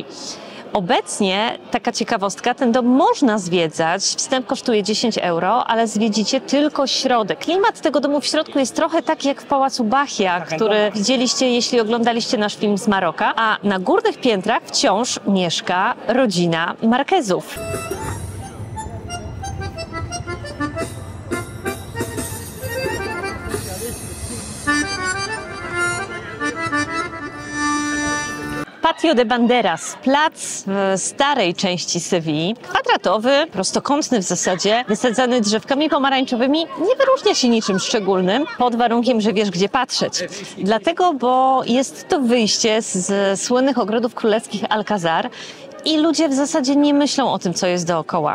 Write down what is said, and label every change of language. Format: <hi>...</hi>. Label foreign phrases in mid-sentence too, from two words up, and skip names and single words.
<pl>Obecnie, taka ciekawostka, ten dom można zwiedzać, wstęp kosztuje 10 euro, ale zwiedzicie tylko środek. Klimat tego domu w środku jest trochę taki jak w Pałacu Bahia, który widzieliście, jeśli oglądaliście nasz film z Maroka, a na górnych piętrach wciąż mieszka rodzina Marquezów. Patio de Banderas, plac w starej części Sewilli, kwadratowy, prostokątny w zasadzie, wysadzany drzewkami pomarańczowymi, nie wyróżnia się niczym szczególnym, pod warunkiem, że wiesz, gdzie patrzeć. Dlatego, bo jest to wyjście z słynnych ogrodów królewskich Alcazar i ludzie w zasadzie nie myślą o tym, co jest dookoła.</pl>